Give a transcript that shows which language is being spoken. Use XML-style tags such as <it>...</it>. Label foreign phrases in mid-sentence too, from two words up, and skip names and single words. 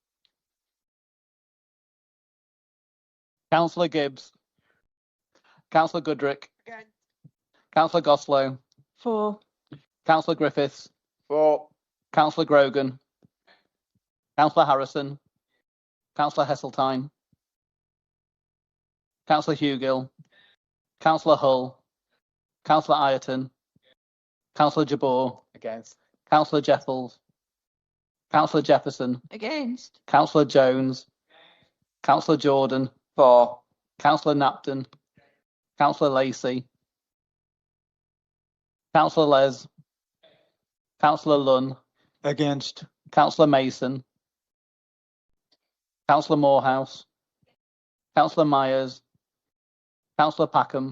<en>Councillor Gibbs. Councillor Goodrick. Councillor Goslow. For. Councillor Griffiths. For. Councillor Grogan. Councillor Harrison. Councillor Hesseltine. Councillor Hugill. Councillor Hull. Councillor Ireton. Councillor Jabor. Against. Councillor Jeffels. Councillor Jefferson. Against. Councillor Jones. Councillor Jordan. For. Councillor Napton. Councillor Lacey. Councillor Les. Councillor Lunn. Against. Councillor Mason. Councillor Morehouse. Councillor Myers. Councillor Packham.</en>